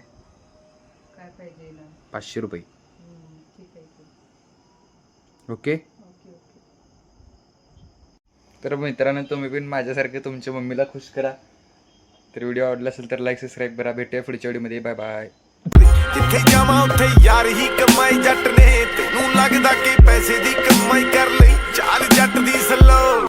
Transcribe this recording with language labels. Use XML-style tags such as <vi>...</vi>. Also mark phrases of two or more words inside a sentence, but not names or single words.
<mr>पाहिजे ना? 500 रुपये. ठीक आहे की. ओके. ओके. तर मित्रांनो, तुम्ही पण माझ्यासारखं तुमच्या मम्मीला खुश करा. तर व्हिडिओ आवडला असेल तर</mr> <en>like subscribe</en> <mr>करा. भेटूया पुढच्या व्हिडिओमध्ये.</mr> <en>Bye bye.</en> <pa>ਜਿੱਥੇ ਜਾਵਾਂ ਉੱਥੇ ਯਾਰ ਹੀ ਕਮਾਈ ਜੱਟ ਨੇ, ਤੈਨੂੰ ਲੱਗਦਾ ਕਿ ਪੈਸੇ ਦੀ ਕਮਾਈ ਕਰ ਲਈ, ਚਾਲ ਜੱਟ ਦੀ ਸਲੋ।</pa>